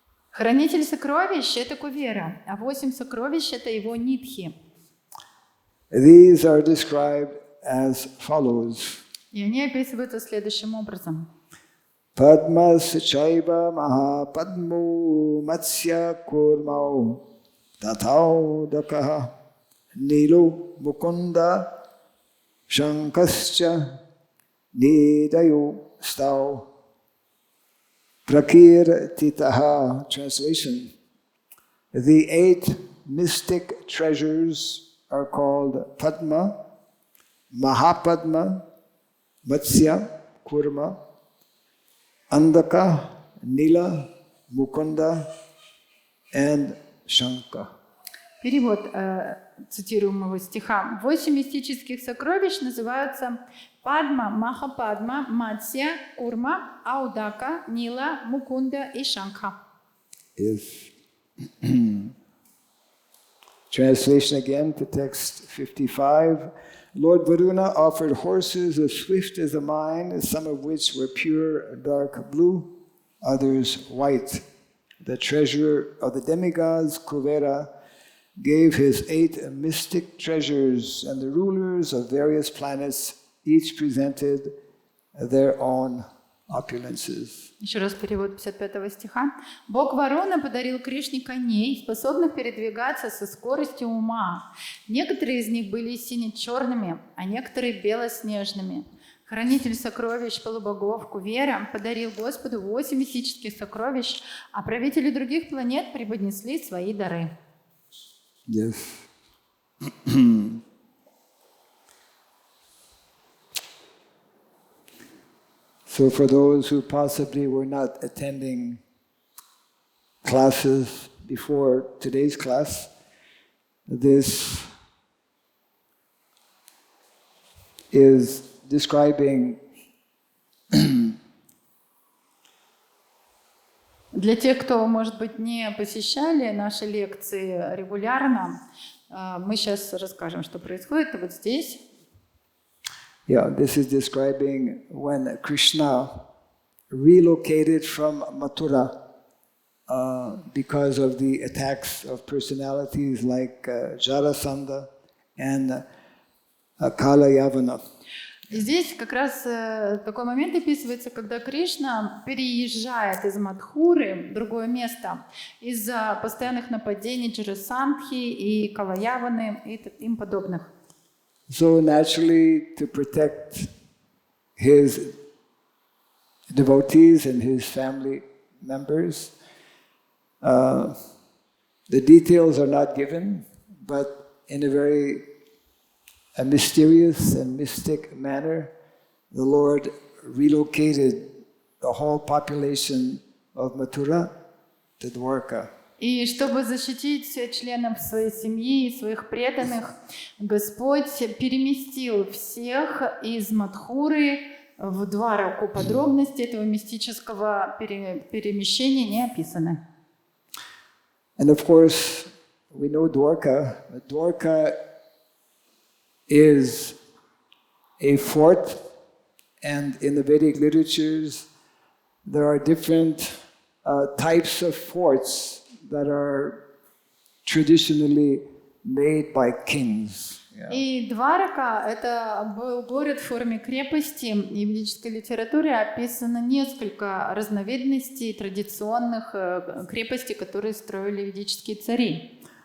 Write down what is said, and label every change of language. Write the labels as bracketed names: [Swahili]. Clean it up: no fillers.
[Russian] Хранитель сокровищ – это Кувера, а 8 сокровищ – это его нидхи. [English] These are described as follows. [Russian] И они описываются следующим образом. [Sanskrit] Padmas chaiva mahapadmu matsya kurmau tathau dakaha nilu mukunda shankascha nidayu stau prakirtitaha. [English] Translation. The 8 mystic treasures are called Padma, Mahapadma, Matsya, Kurma, Andaka, Nila, Mukunda, and Shanka. [Russian] Перевод цитируемого стиха. 8 мистических сокровищ называются Падма, Махападма, Матсья, Курма, Аудака, Нила, Мукунда и Шанха. [English] Yes. Translation again to text 55. Lord Varuna offered horses as swift as a mine, some of which were pure dark blue, others white. The treasurer of the demigods, Kuvera, gave his 8 mystic treasures, and the rulers of various planets each presented their own opulences. [Russian] Еще раз перевод 55 стиха. Бог Варуна подарил Кришне коней, способных передвигаться со скоростью ума. Некоторые из них были сине-черными, а некоторые белоснежными. Хранитель сокровищ полубогов Кувера подарил Господу 8 мистических сокровищ, а правители других планет преподнесли свои дары. [English] Yes. So for those who possibly were not attending classes before today's class, this is describing [Russian] Для тех, кто, может быть, не посещали наши лекции регулярно, мы сейчас расскажем, что происходит вот здесь. [English] Yeah, this is describing when Krishna relocated from Mathura because of the attacks of personalities like Jarasandha and Kala Yavana. [Russian] И здесь как раз такой момент описывается, когда Кришна переезжает из Мадхуры в другое место из-за постоянных нападений Джарасандхи и Калаяваны и им подобных. [English] So naturally, to protect his devotees and his family members, the details are not given, but in a very mysterious and mystic manner, the Lord relocated the whole population of Mathura to Dwarka. [Russian] И чтобы защитить членов своей семьи и своих преданных, Господь переместил всех из Мадхуры в Двараку. Подробности этого мистического перемещения не описаны. [English] And of course, we know Dwarka. Dwarka is a fort, and in the Vedic literatures, there are different types of forts that are traditionally made by kings. [Russian] И Дварака – это был город в форме крепости, и в ведической литературе описано несколько разновидностей традиционных крепостей, которые строили ведические цари.